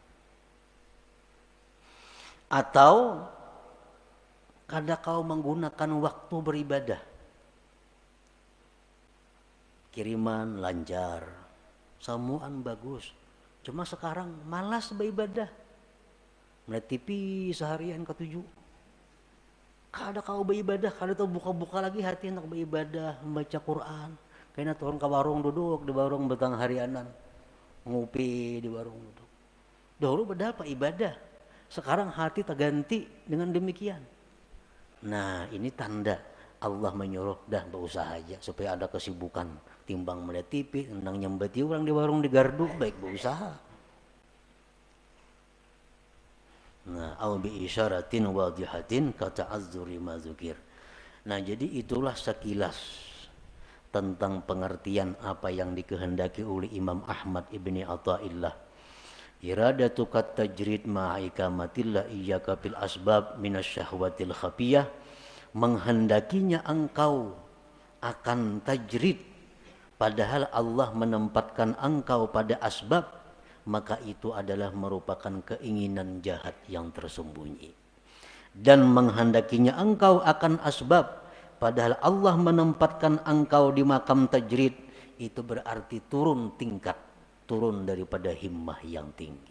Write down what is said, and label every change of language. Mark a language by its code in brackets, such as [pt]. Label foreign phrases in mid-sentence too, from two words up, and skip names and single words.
[bjn] Atau kada kau menggunakan waktu beribadah. Kiriman lancar, samuan bagus. [id] Cuma sekarang malas beribadah. Melihat TV seharian ke-7. [bjn] Kada kau beribadah, kada tahu buka-buka lagi hati hendak beribadah, membaca Quran. Kayaknya turun ke warung duduk di warung betang harianan. [id] Ngopi di warung duduk. Dahulu berapa ibadah. Sekarang hati terganti dengan demikian. Ini tanda Allah menyuruh dah berusaha aja supaya ada kesibukan timbang melihat TV, nendang nyembeti orang di warung di gardu, baik berusaha. Nah, [ar] أو بإشارة واضحة كالتعذر ما ذكر. [id] Nah, jadi itulah sekilas tentang pengertian apa yang dikehendaki oleh Imam Ahmad ibni Athaillah. [ar] إرادتك التجريد مع إقامة الله إياك في الأسباب من الشهوة الخفية, [id] menghendakinya engkau akan tajrid padahal Allah menempatkan engkau pada asbab, maka itu adalah merupakan keinginan jahat yang tersembunyi. Dan menghendakinya engkau akan asbab padahal Allah menempatkan engkau di makam tajrid, itu berarti turun tingkat, turun daripada himmah yang tinggi.